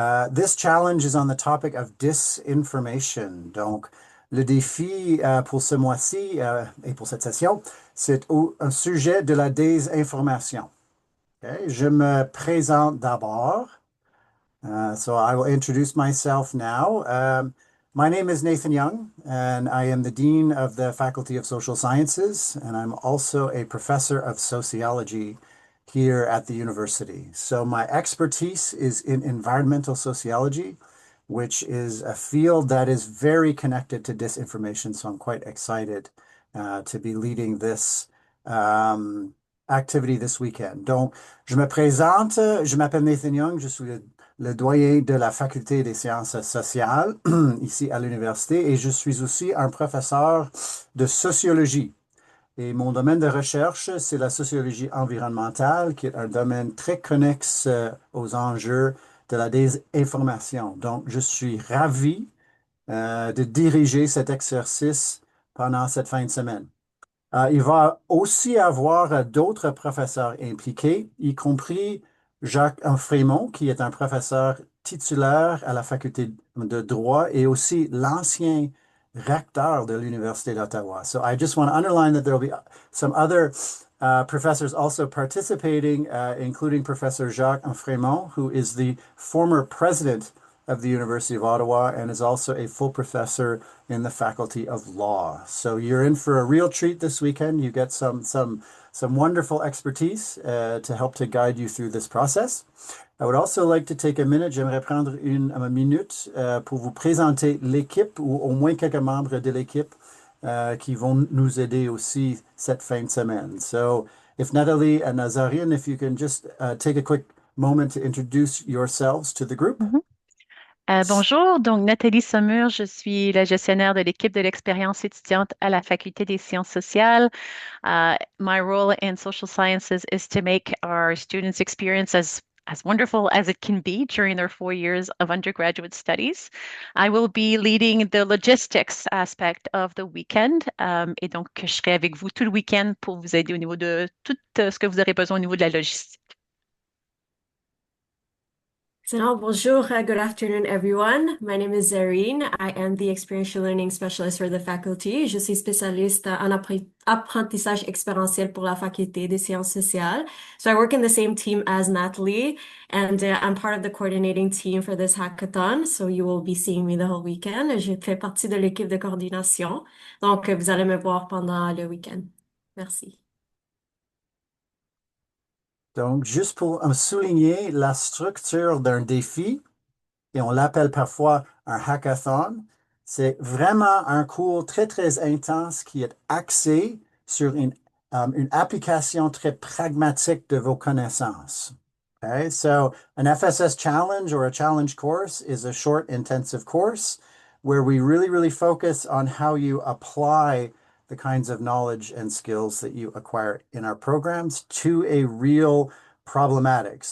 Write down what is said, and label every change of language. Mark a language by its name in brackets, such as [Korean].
[English] This challenge is on the topic of disinformation. [French] Donc, le défi pour ce mois-ci et pour cette session, c'est un sujet de la désinformation. Okay? Je me présente d'abord. [English] So I will introduce myself now. My name is Nathan Young, and I am the Dean of the Faculty of Social Sciences, and I'm also a professor of sociology here at the university. So my expertise is in environmental sociology, which is a field that is very connected to disinformation. So I'm quite excited to be leading this activity this weekend. [French] Donc, je me présente, je m'appelle Nathan Young, je suis le doyen de la faculté des sciences sociales ici à l'université et je suis aussi un professeur de sociologie. Et mon domaine de recherche, c'est la sociologie environnementale, qui est un domaine très connexe aux enjeux de la désinformation. Donc, je suis ravi de diriger cet exercice pendant cette fin de semaine. Il va aussi avoir d'autres professeurs impliqués, y compris Jacques Frémont, qui est un professeur titulaire à la faculté de droit et aussi l'ancien recteur de l'Université d'Ottawa. [English] So I just want to underline that there will be some other professors also participating, including Professor Jacques Frémont, who is the former president of the University of Ottawa and is also a full professor in the Faculty of Law. So you're in for a real treat this weekend. You get some wonderful expertise to help to guide you through this process. I would also like to take a minute, [French] j'aimerais prendre une minute pour vous présenter l'équipe ou au moins quelques membres de l'équipe qui vont nous aider aussi cette fin de semaine. [English] So if Natalie and Nazarian, if you can just take a quick moment to introduce yourselves to the group. Mhm. [French] Bonjour, donc Nathalie Saumur, je suis la gestionnaire de l'équipe de l'expérience étudiante à la Faculté des sciences sociales. [English] My role in social sciences is to make our students' experience as wonderful as it can be during their 4 years of undergraduate studies. I will be leading the logistics aspect of the weekend, [French] et donc je serai avec vous tout le week-end pour vous aider au niveau de tout ce que vous aurez besoin au niveau de la logistique. [English] So, bonjour, good afternoon, everyone. My name is Zareen. I am the Experiential Learning Specialist for the faculty. [French] Je suis spécialiste en apprentissage expérientiel pour la faculté des sciences sociales. [English] So I work in the same team as Natalie, and I'm part of the coordinating team for this hackathon. So you will be seeing me the whole weekend. [French] Je fais partie de l'équipe de coordination. Donc, vous allez me voir pendant le week-end. Merci. Donc, juste pour souligner la structure d'un défi, et on l'appelle parfois un hackathon, c'est vraiment un cours très, très intense qui est axé sur une application très pragmatique de vos connaissances. [English] Okay, so an FSS challenge or a challenge course is a short, intensive course where we really, really focus on how you apply the kinds of knowledge and skills that you acquire in our programs to a real problematic.